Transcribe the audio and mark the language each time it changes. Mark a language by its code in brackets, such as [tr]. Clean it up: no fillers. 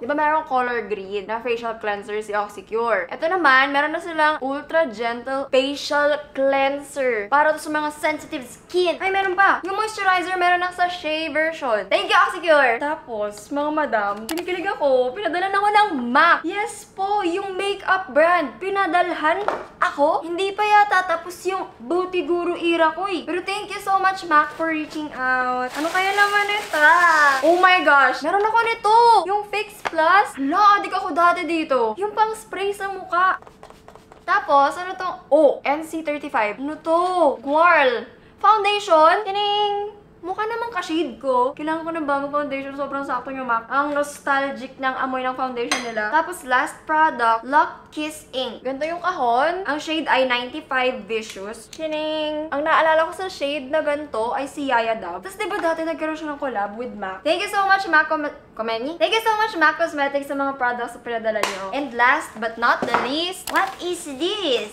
[tl] Di ba meron color green na facial cleanser si Oxycure. Ito naman, meron na silang Ultra Gentle Facial Cleanser. Para to sa mga sensitive skin. Ay, meron pa. Yung moisturizer, meron na sa shea version. [en] Thank you, Oxycure! [tl] Tapos, mga madam, kinikilig ako. Pinadalan ako ng MAC. Yes po, yung makeup brand. Pinadalhan ako. Hindi pa yata tapos yung beauty guru era ko eh. Pero [en] thank you so much, MAC, for reaching out. [tl] Ano kaya naman ito? [en] Oh my gosh, [tl] meron ako nito. Yung Fix Plus. Hala, adik ako dati dito. Yung pang spray sa mukha. Tapos, ano to? Oh, NC35. Ano to? Quarl. Foundation. Tining. Mukha namang ka-shade ko. Kailangan ko ng bagong foundation. Sobrang sakto yung MAC. Ang nostalgic ng amoy ng foundation nila. Tapos, last product, Lock Kiss Ink. Ganito yung kahon. Ang shade ay 95 Vicious. Chining! Ang naalala ko sa shade na ganito ay si Yaya Dab. Tapos, diba dati nagkaroon siya ng collab with MAC? [en] Thank you so much, MAC Komeni. Thank you so much, MAC Cosmetics, [tl] sa mga products na pinadala niyo. [en] And last but not the least, what is this?